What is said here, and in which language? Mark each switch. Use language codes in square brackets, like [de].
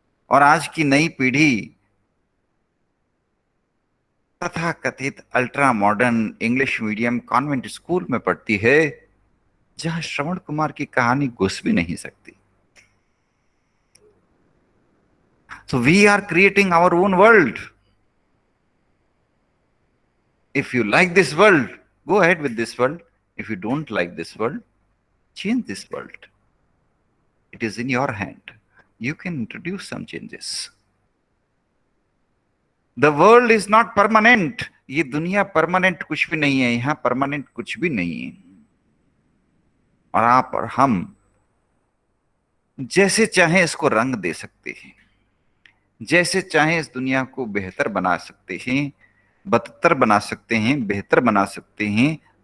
[hi] और आज की नई पीढ़ी तथा कथित ultra modern English medium convent school में पढ़ती है, जहां श्रवण कुमार की कहानी घुस भी नहीं सकती। [en] So we are creating our own world. If you like this world, go ahead with this world. If you don't like this world, change this world. It is in your hand. you can introduce some changes. The world is not permanent. [hi] ये दुनिया permanent कुछ भी नहीं है, यहां permanent कुछ भी नहीं है। और आप और हम जैसे चाहें इसको रंग दे सकते हैं, जैसे चाहें इस दुनिया को बेहतर बना सकते हैं, बदतर बना सकते हैं, बेहतर बना सकते हैं।